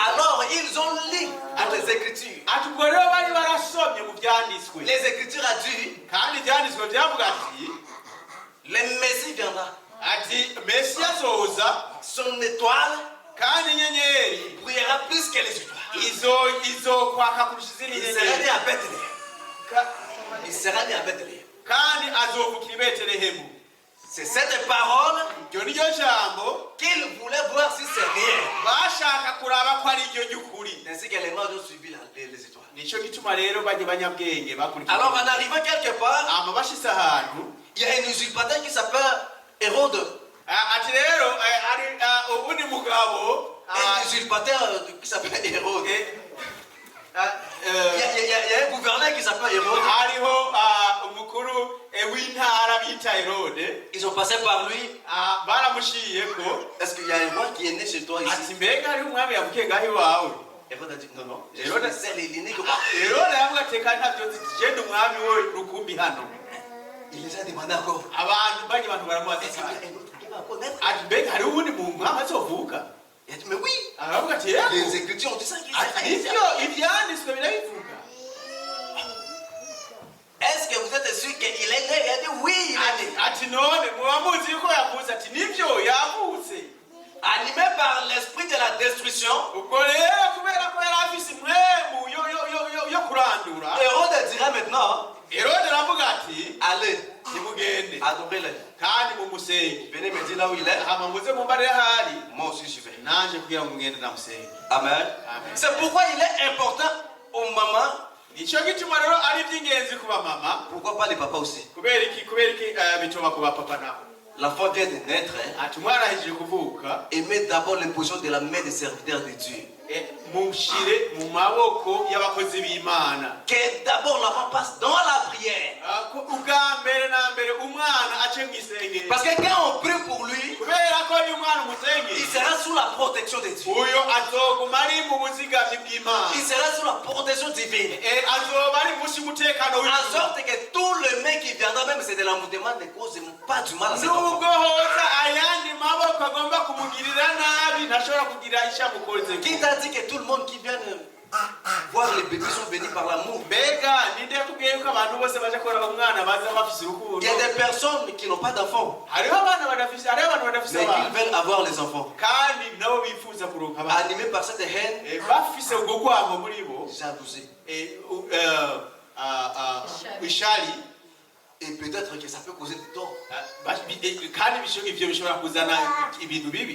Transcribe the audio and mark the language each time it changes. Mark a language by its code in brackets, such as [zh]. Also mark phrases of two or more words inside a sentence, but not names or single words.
[fr] Alors, ils ont lu dans les Écritures. [rn] Ati ubwo rero bari barasomye mu byanditswe. [fr] Les Écritures a dit, [rn] kandi ibyanditswe byavuga ati [fr] le Messie viendra. [rn] ati Mesiya azoza, [fr] Son étoile [rn] kandi inyenyeri [fr] brillera plus que les étoiles. [rn] izokwaka kurusha izindi [fr] Il sera né [rn] nyenyeri. [fr] à Bethléem. Il sera né à Bethléem. [rn] kandi azovukira i Betelehemu. [fr] C'est cette parole [rn] Iryo ni ryo jambo [fr] qu'il voulait voir si c'est réel. [rn] bashaka kuraba ko ari ryo ry'ukuri. [fr] Ainsi que les mages ont suivi les étoiles. [rn] Nicyo gituma rero bajya banyabwenge bakurikira. [fr] Alors, en arrivant quelque part, [rn] ama bashitse ahantu [fr] il y a un usurpateur qui s'appelle Hérode. [rn] ati rero ari ubundi mugabo [fr] Un usurpateur qui s'appelle Hérode. Il y a un gouverneur qui s'appelle Hérode. [rn] hariho umukuru w'intara bita Herode. [fr] Ils ont passé par lui. [rn] Baramushiyeko. [fr] Est-ce qu'il y a un roi qui est né chez toi [rn] ati [fr] ici? [rn] mbega hariho umwami yavukiye ngaho iwawe. [fr] Hérode a dit non, non. Hérode- C'est l'aîné que [rn] Herode yavuga ati kandi ntabyo nzi genda umwami we rukumbi hano. [fr] il les a demandé encore. [rn] abantu bajya abantu baramubaza [fr] Est-ce qu'il y a un autre qui va encore naître? [rn] ati mbega hariho ubundi mwami azovuka. [fr] Il a dit mais oui. [rn] aravuga ati yego. [fr] Les Écritures ont dit ça. [rn] ati nibyo ibyanditswe birabivuga. [fr] Est-ce que vous êtes sûr qu'il est né? Il a dit oui, il est né. [rn] ati none muba muzi yuko yavutse. Ati nibyo yavutse. [fr] Animé par l'esprit de la destruction, [rn] ubwo rero kubera ko yari afise impwemu yo kurandura, [fr] Hérode dira maintenant, [rn] Herode aravuga ati [fr] allez, [rn] nimugende [fr] adorez-le. [rn] kandi mumusenge. [fr] Venez me dire là où il est. [rn] Hama muze mumbarire ahari [fr] Moi aussi j'y vais. [rn] nanje kugira ngo mugende ndamusenge. Amen. Amen. [fr] C'est pourquoi il est important aux mamans. [rn] Nicyo gituma rero ari iby'ingenzi ku bamama. [fr] Pourquoi pas les papas aussi? [rn] Kubera iki bituma ku bapapa nabo. [fr] L'enfant vient de naître. [rn] Ati umwana ahejeje kuvuka. [fr] Aimez d'abord l'imposition de la main des serviteurs de Dieu. [rn] Mushire mu maboko y'abakozi b'Imana. [fr] Que d'abord l'enfant passe dans la prière. [rn] Ubwa mbere na mbere umwana ace mu isengero. [fr] Parce que quand on prie pour lui, [rn] Kubera ko ni umwana umusengero. [fr] il sera sous la protection de Dieu. [rn] Uyo azoguma ari mu buzigamyi bw'Imana. [fr] Il sera sous la protection divine. [rn] Azoba ari munsi y'umutekano [fr] En [rn] w'Imana. [fr] sorte que tout le mec qui viendra, même si c'est de l'envoûtement, ne cause pas du mal à cet enfant. [rn] Nubwo hoza ayandi maboko agomba kumugirira nabi ntashobora kugira ishamukoze. [fr] Qui t'a dit que tout le monde qui vient voir les bébés sont venus par l'amour? [rn] Mbega ninde yakubwiye ko abantu bose baje kuraba umwana baza bafise urukundo? [fr] Il y a des personnes qui n'ont pas d'enfants, [rn] Hariho abantu badafise [fr] mais qui veulent avoir les enfants. [rn] kandi nabo bifuza kuronka abana. [fr] Animés par cette haine, [rn] Bafise ubwo rwango muri bo. [fr] jalousie. [rn] Ishari. [fr] Et peut-être que ça peut causer du tort. [rn] Kandi ivyo bishobora kuzana ibintu bibi.